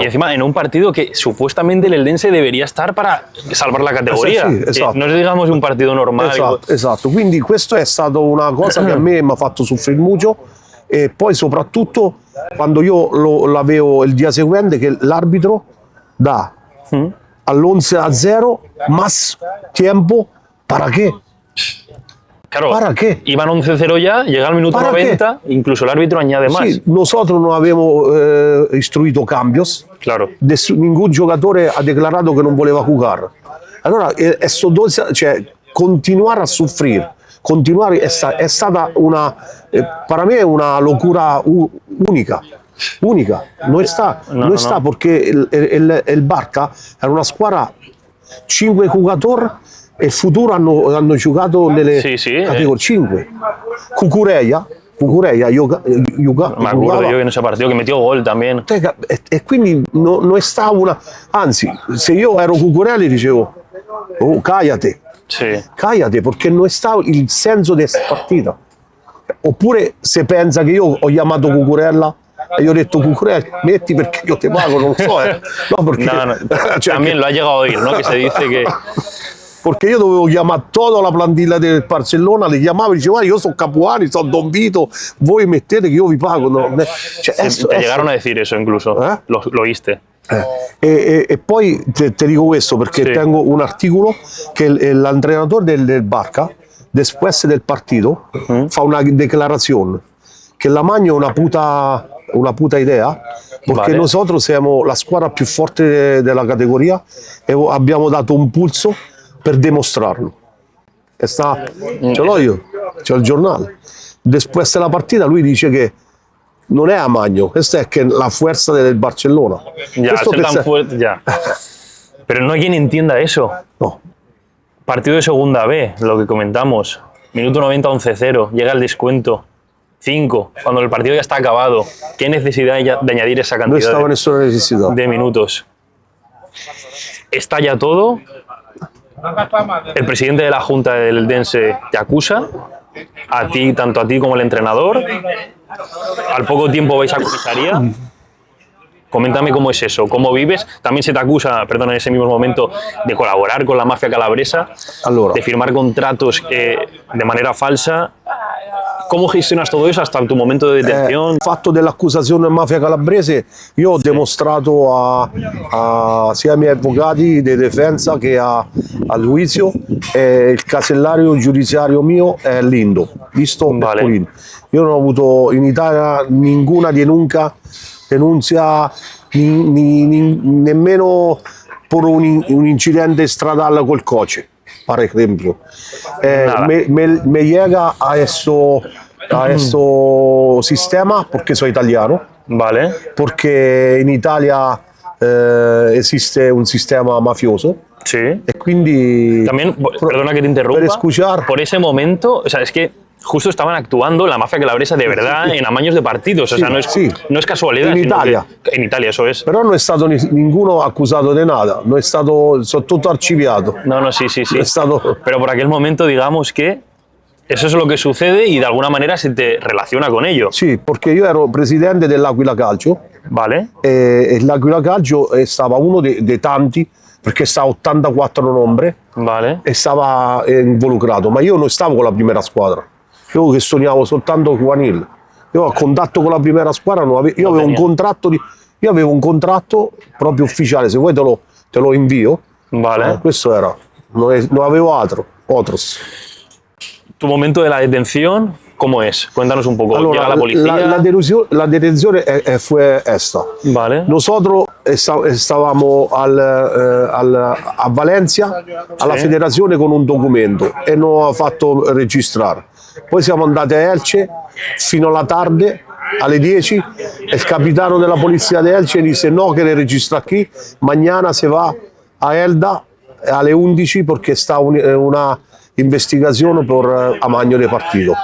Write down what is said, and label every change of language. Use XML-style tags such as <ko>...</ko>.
<es>Y encima en un partido que supuestamente el Eldense debería estar para salvar la categoría.</es> <it>Sì, esatto.</it> <es>No es digamos un partido normal.</es> <it>Esatto, quindi questo è stata una cosa che a me mi ha fatto soffrire molto, e poi soprattutto quando io l'avevo il dia seguente che l'arbitro dà all'11-0</it> <es>más tiempo, ¿para qué? Claro, ¿Para qué? iban 11-0 ya, llega al minuto ¿Para 90, incluso el árbitro añade más.</es> <it>Sì, nosotros non abbiamo istruito cambios,</it> <es>Claro.</es> <it>ningún giocatore ha dichiarato che non voleva giocare. Allora, cioè, continuare a soffrire, continuare è stata una, per me una locura unica. Non sta perché il Barca era una squadra 5 giocatori e il futuro hanno giocato nelle categorie 5. Cucureia</it> <es>Me acuerdo yo en ese partido que metió gol también.</es> <it>e quindi non stava una, anzi, se io ero Cucurella dicevo</it> <es>cállate, Sí. cállate,</es> <it>perché non stava il senso di questa partita. Oppure se pensa che io ho chiamato Cucurella e gli ho detto Cucurella metti perché io ti pago, non lo so, no, perché</it> <es>No,</es> <it>cioè,</it> <es>también lo ha llegado a oír, ¿no? Que se dice que</es> <it>Perché io dovevo chiamare tutta la plantilla del Barcellona, li chiamavo e dicevo, io sono Capuani, sono Don Vito, voi mettete che io vi pago. No, cioè,</it> <es>Te llegaron a decir eso incluso, lo oíste.</es> <it>E poi te dico questo perché Sì. tengo un articolo che l'allenatore del Barca, después del partito, fa una declarazione che la Magno è una puta idea, perché</it> <es>Vale.</es> <it>nosotros siamo la squadra più forte della categoria e abbiamo dato un pulso per dimostrarlo. Ce l'ho io, c'ho il giornale. Después della partita lui dice che non è a Magno, questa è che la fuerza del Barcellona.</it> <es>Ya,</es> <it>Questo</it> <es>ser tan</es> <it>pensa-</it> <es>fuerte, ya. Pero no hay quien entienda eso. No. Partido de segunda B, lo que comentamos. Minuto 90, 11-0. Llega el descuento. 5, cuando el partido ya está acabado. ¿Qué necesidad hay de añadir esa Non cantidad stava nessuna necessità. de minutos? Está ya todo. El presidente de la Junta del Eldense te acusa. A ti, tanto a ti como al entrenador. Al poco tiempo vais a comisaría. Coméntame cómo es eso, cómo vives. También se te acusa, perdón, en ese mismo momento, de colaborar con la mafia calabresa,</es> <it>Allora,</it> <es>de firmar contratos de manera falsa. ¿Cómo gestionas todo eso hasta tu momento de detención?</es> <it>il fatto dell'accusazione mafia calabrese, io ho dimostrato sia ai miei avvocati di difesa che al giudizio, il casellario giudiziario mio è lindo, visto</it> <es>Vale.</es> <it>pulito. Io non ho avuto in Italia nessuna denunzia, nemmeno per un incidente stradale col coche, per esempio.</it> <es>Nada.</es> <it>Me llega a questo sistema perché sono italiano,</it> <es>Vale,</es> <it>perché in Italia esiste un sistema mafioso</it> <es>sí.</es> <it>e quindi</it> <es>También, perdona que te interrumpa,</es> <it>per escuchar.</it> <es>por ese momento, o sea, es que justo estaban actuando la mafia calabresa de verdad en amaños de partidos, o Sí, sea, sí. no es casualidad. En sino Italia. que- en Italia, eso es.</es> <it>Però non è stato nessuno accusato di nada, non è stato, sono tutto archiviato.</it> <es>No, no, sí, sí, sí.</es> <it>È stato,</it> <es>Pero por aquel momento, digamos que eso es lo que sucede y de alguna manera se te relaciona con ello.</es> <it>sì, perché io ero presidente dell'Aquila Calcio</it> <es>Vale,</es> <it>e l'Aquila Calcio stava uno dei tanti, perché stava 84 nombre</it> <es>vale.</es> <it>e stava involucrato, ma io non stavo con la prima squadra, io gestionavo soltanto Juvenil. Io a contatto con la prima squadra non avevo, io avevo un contratto proprio ufficiale, se vuoi te lo invio.</it> <es>Vale.</es> <it>Questo era, non avevo otros.</it> <es>Tu momento de la detención, ¿cómo es? Cuéntanos un poco. Llega la policía.</es> <it>La detenzione fue esta.</it> <es>Vale.</es> <it>Nosotros stavamo a Valencia, alla Sì. federazione con un documento e non ha fatto registrare. Poi siamo andati a Elche fino alla tarde, alle 10, e il capitano della polizia di Elche disse no che le registra qui,</it> <es>mañana se va a Elda</es> <it>alle 11 perché sta una investigazione per amagno di partito.</it>